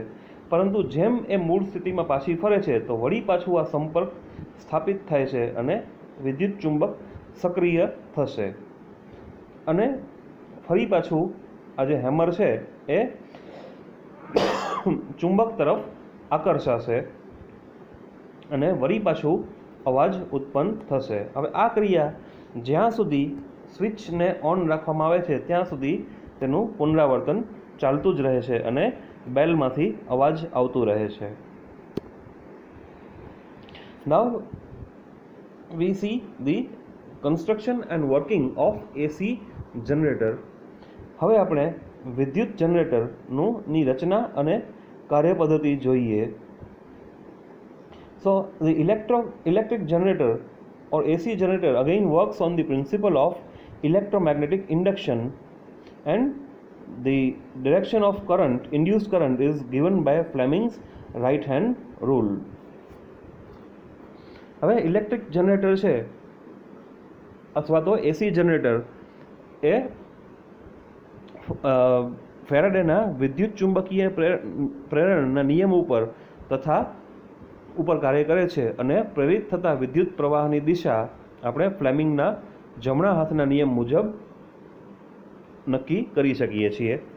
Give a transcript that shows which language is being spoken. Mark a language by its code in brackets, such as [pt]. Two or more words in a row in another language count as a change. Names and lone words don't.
[gu] પરંતુ જેમ એ મૂળ સ્થિતિમાં પાછી ફરે છે તો વળી પાછું આ સંપર્ક સ્થાપિત થાય છે અને વિદ્યુત ચુંબક સક્રિય થશે અને ફરી પાછું આ જે હેમર છે એ ચુંબક તરફ આકર્ષાશે અને વળી પાછું અવાજ ઉત્પન્ન થશે. હવે આ ક્રિયા જ્યાં સુધી સ્વિચને ઓન રાખવામાં આવે છે ત્યાં સુધી તેનું પુનરાવર્તન ચાલતું જ રહે છે અને બેલમાંથી અવાજ આવતું રહે છે. [en] Now we see the construction and working of AC generator. [gu] હવે આપણે વિદ્યુત જનરેટરની રચના અને કાર્યપદ્ધતિ જોઈએ. [en] So the electric generator or AC generator again works on the principle of electromagnetic induction, and the direction of induced current is given by Fleming's right hand rule. [gu] હવે [en] electric generator [gu] છે અથવા તો [en] AC generator [gu] એ ફેરાડેના વિદ્યુત ચુંબકીય પ્રેરણના નિયમ ઉપર કાર્ય કરે છે અને પ્રેરિત થતા વિદ્યુત પ્રવાહની દિશા આપણે ફ્લેમિંગના જમણા હાથના નિયમ મુજબ નક્કી કરી શકીએ છીએ.